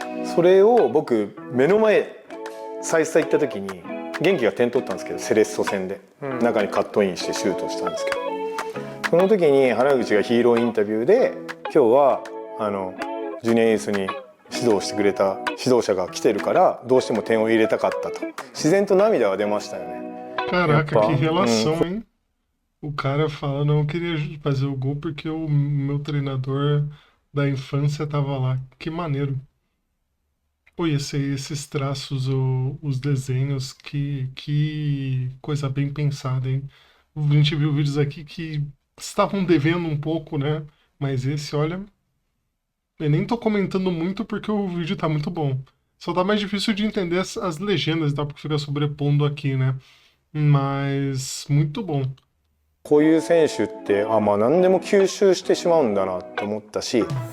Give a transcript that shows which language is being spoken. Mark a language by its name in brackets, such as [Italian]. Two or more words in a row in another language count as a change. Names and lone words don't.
[Japanese] それを僕目の前再々行った時に元気が点取ったんですけど、セレッソ戦で、中にカットインしてシュートしたんですけど、その時に原口がヒーローインタビューで今日はジュニアユースに指導してくれた指導者が来てるからどうしても点を入れたかったと自然と涙が出ましたよね。 [Portuguese] Caraca, que relação, hein? O cara fala, não, eu queria fazer o gol porque o meu treinador da infância tava lá. Que maneiro. Pô, esses traços, os desenhos, que coisa bem pensada, hein? A gente viu vídeos aqui que estavam devendo um pouco, né? Mas esse, olha, eu nem tô comentando muito porque o vídeo tá muito bom. Só tá mais difícil de entender as legendas, tá? Porque fica sobrepondo aqui, né? Mas muito bom. [Japanese] こういう選手ってまあ何でも吸収してしまうんだなって思ったし、